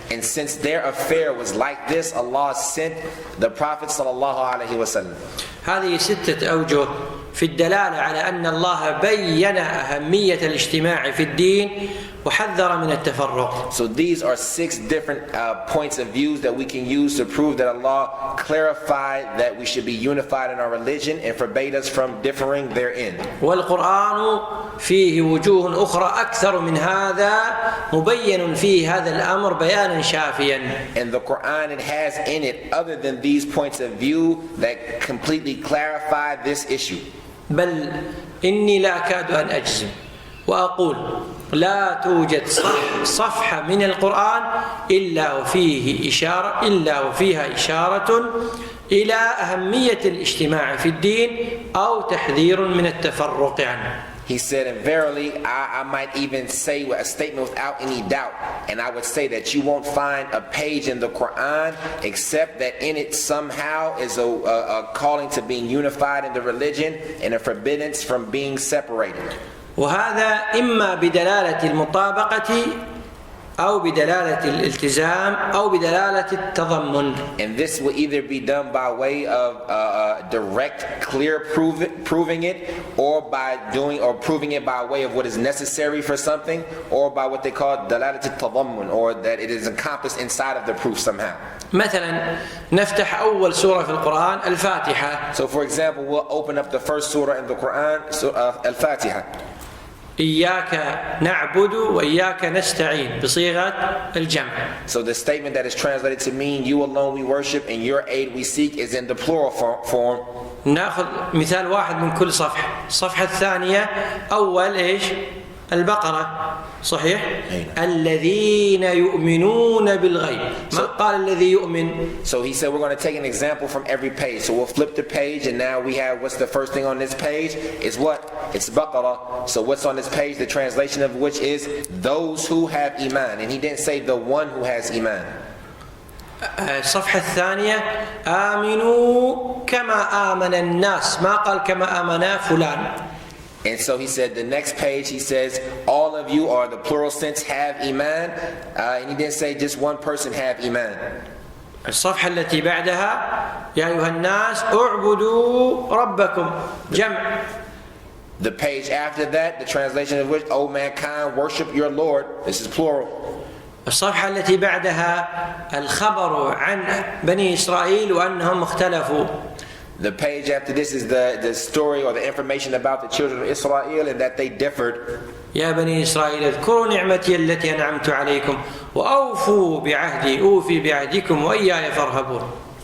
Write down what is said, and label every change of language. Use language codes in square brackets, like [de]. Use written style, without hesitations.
[en] And since their affair was like this, Allah sent the Prophet صلى الله عليه وسلم. [ar] هذه 6 أوجه في الدلالة على أن الله بين أهمية الاجتماع في الدين وحذر من التفرق. [en] So these are 6 different points of views that we can use to prove that Allah clarified that we should be unified in our religion and forbade us from differing therein. [ar] والقرآن فيه وجوه أخرى أكثر من هذا مبين فيه هذا الأمر بيانا شافيا. [en] And the Quran, it has in it other than these points of view that completely clarify this issue. [ar] بل إني لا أكاد أن أجزم وأقول لا توجد صفحة من القرآن إلا وفيها إشارة إلى أهمية الاجتماع في الدين أو تحذير من التفرق عنه. [en] He said, and verily, I might even say a statement without any doubt, and I would say that you won't find a page in the Quran except that in it somehow is a calling to being unified in the religion and a forbiddance from being separated. [ar] وهذا إما بدلالة المطابقة أو بدلالة الالتزام أو بدلالة التضمن. [en] And this will either be done by way of direct, clear proving it, or by doing or proving it by way of what is necessary for something, or by what they call [ar] دلالة التضمن, [en] or that it is encompassed inside of the proof somehow. [ar] مثلا نفتح أول سورة في القرآن الفاتحة. [en] So for example, we'll open up the first surah in the Quran, al-Fatiha. [ar] إياك نعبد وإياك نستعين بصيغة الجمع. [en] So the statement that is translated to mean you alone we worship and your aid we seek is in the plural form. [ar] نأخذ مثال واحد من كل صفحة. الصفحة الثانية أول إيش؟ البقرة صحيح؟ الذين يؤمنون بالغيب. ما قال الذي يؤمن. [en] So he said we're going to take an example from every page. So we'll flip the page and now we have what's the first thing on this page? It's what? It's Baqarah. So what's on this page? The translation of which is those who have iman. And he didn't say the one who has iman. [ar] الصفحة الثانية آمنوا كما آمن الناس. ما قال كما آمنا فلان. [en] And so he said the next page he says all of you, or the plural sense, have iman, and he didn't say just one person have iman. [ar] الصفحة التي بعدها يا أيها الناس اعبدوا ربكم جمع. [en] The page after that, the translation of which, O mankind, worship your Lord. This is plural. [ar] الصفحة التي بعدها الخبر عن بني إسرائيل وأنهم اختلفوا. [en] The page after this is the story or the information about the children of Israel and that they differed. [ar] يا بني إسرائيل اذكروا نعمتي التي أنعمت عليكم وأوفوا بعهدي أوفي بعهدكم وإياي فارهبون.